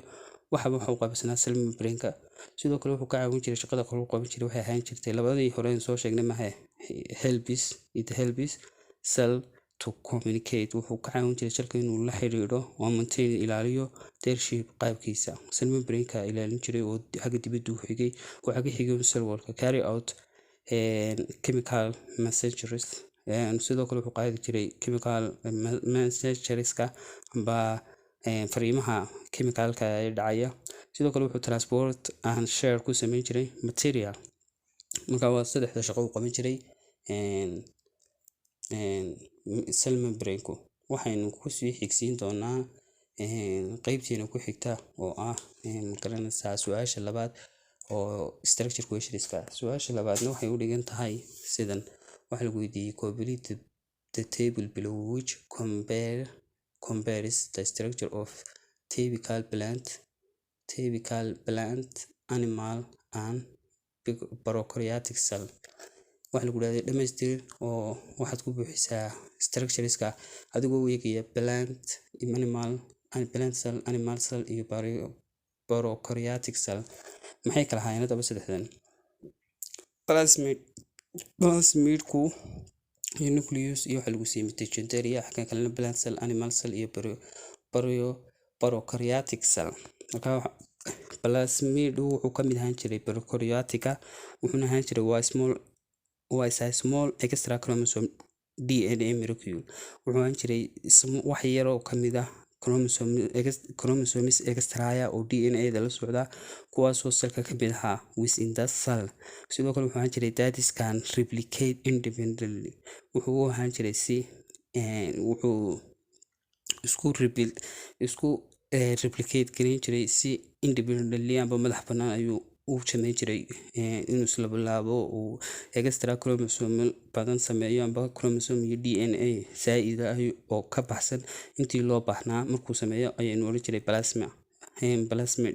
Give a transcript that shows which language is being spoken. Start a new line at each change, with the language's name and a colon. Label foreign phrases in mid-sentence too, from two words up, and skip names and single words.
Somali: waxaba waxa uu qaybsanaa
English: cell membrane-
Somali: ka. sidoo kale wuxuu ka caawin jiray shaqada kale uu qaban jiray waxay ahaan jirtay labadii hore soo sheegnay maha
English: helps cell to communicate.
Somali: wuxuu ka caawin jiray shalka inuu la xiriiro oo maintain ilaaliyo
English: their shape
Somali: qaabkiisa.
English: cell membrane-
Somali: ka ilaalin jiray oo xagga dibadda u xigay, oo xagga xigay
English: cell wall-
Somali: ka
English: carry out chemical messages.
Somali: sidoo kale wuxuu qaadi jiray
English: chemical messageska
Somali: amba fariimaha chemicalka ee dhacaya. sidoo kale wuxuu
English: transport and share
Somali: ku sameyn jiray material. marka waa saddexda shaqo uu qaban jiray cell membrane-ku. waxaynu kusii xigsiin doonaa qaybteena ku xigta oo ah magaranaysaa su-aasha labaad oo
English: structure questionska.
Somali: su-aasha labaadna waxay u dhigan tahay sidan. waxaa lagu weydiiyey
English: complete the table below which compares the structure of typical plant, animal and prokaryotic cell.
Somali: waxaa lagu yidhahday dhamaystir oo waxaad ku buuxisaa structureska adigoo u eegaya
English: plant cell, animal cell
Somali: iyo
English: prokaryotic cell.
Somali: maxay kala ahaayeen haddaba saddexdan? plasmidku iyo nucleus iyo waxaa lagu siiyey mitochondria, xagga kalena
English: plant cell, animal cell
Somali: iyo
English: prokaryotic cell.
Somali: marka plasmid wuxuu ka mid ahaan jiray prokaryotica, wuxuuna ahaan jiray waa
English: small extra chromosome DNA molecule.
Somali: wuxuu ahaan jiray wax yar oo kamid ah
English: chromosomes extra
Somali: oo DNA-da la socda, kuwaasoo cellka ka mid ahaa
English: within the cell. sidoo kale
Somali: wuxuu ahaan jiray
English: that can replicate independently.
Somali: wuxuu u ahaan jiray wuxuu isku replicate gareyn jiray si independently amba madax bannaan ayuu uu sameyn jiray inuu isla bilaabo uu
English: extra chromosome
Somali: badan sameeyo amba chromosome iyo DNA zaid ah oo ka baxsan intii loo baahnaa markuu sameeyo ayaynu oran jiray plasmid.